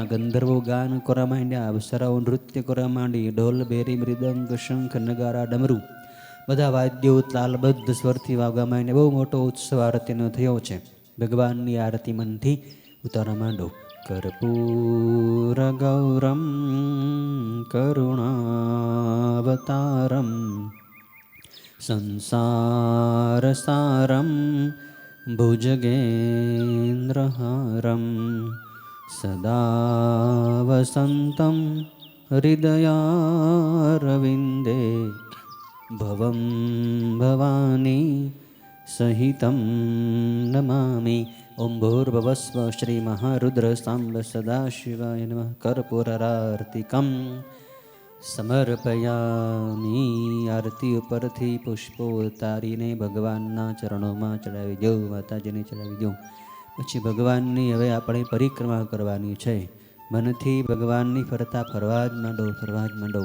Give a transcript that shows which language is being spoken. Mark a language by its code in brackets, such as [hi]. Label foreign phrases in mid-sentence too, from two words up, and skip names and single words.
[gu] ગંધર્વો ગાન કરવા માંડ્યા. અપ્સરાઓ નૃત્ય કરવા માંડી. ઢોલ, બેરી, મૃદંગ, શંખ, નગારા, ડમરું બધા વાદ્યો તાલબદ્ધ સ્વરથી વાગવા માંડ્યા. બહુ મોટો ઉત્સવ આરતીનો થયો છે. ભગવાનની આરતી મનથી ઉતારવા માંડો. [sa] કર્પૂર ગૌરમ करुणावतारं संसारसारं भुजगेन्द्रहारं सदा वसन्तं हृदयारविन्दे भवं भवानी सहितं नमामि। ओं भूर्भुवस्व श्रीमहारुद्रसाम्ब सदाशिवाय नमः। कर्पूरार्तिकं સમર્પયામિ। [gu] આરતી ઉપરથી પુષ્પો ઉતારીને ભગવાનના ચરણોમાં ચડાવી દો, માતાજીને ચડાવી દો। પછી ભગવાનની હવે આપણે પરિક્રમા કરવાની છે। મનથી ભગવાનની ફરતા ફરવા જ માંડો, ફરવા જ માંડો।